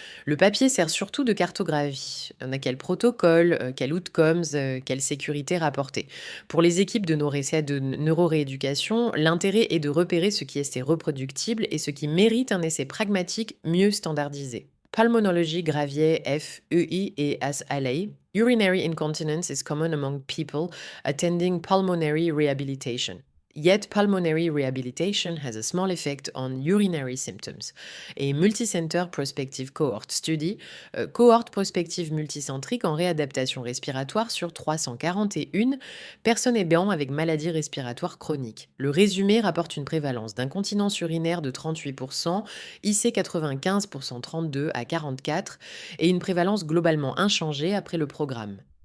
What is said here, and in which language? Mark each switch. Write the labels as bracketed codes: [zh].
[fr] Le papier sert surtout de cartographie. On a quel protocole, quel outcomes, quelle sécurité rapportée. Pour les équipes de essais de neurorééducation, l'intérêt est de repérer ce qui est reproductible et ce qui mérite un essai pragmatique mieux standardisé. Pulmonology, Gravier, F, EI et SLA. [en] Urinary incontinence is common among people attending pulmonary rehabilitation. Yet, pulmonary rehabilitation has a small effect on urinary symptoms. [fr] Et [en] Multicenter Prospective Cohort Study, [fr] cohorte prospective multicentrique en réadaptation respiratoire sur 341 personnes et béants avec maladie respiratoire chronique. Le résumé rapporte une prévalence d'incontinence urinaire de 38%, IC 95 pour 132 à 44 et une prévalence globalement inchangée après le programme.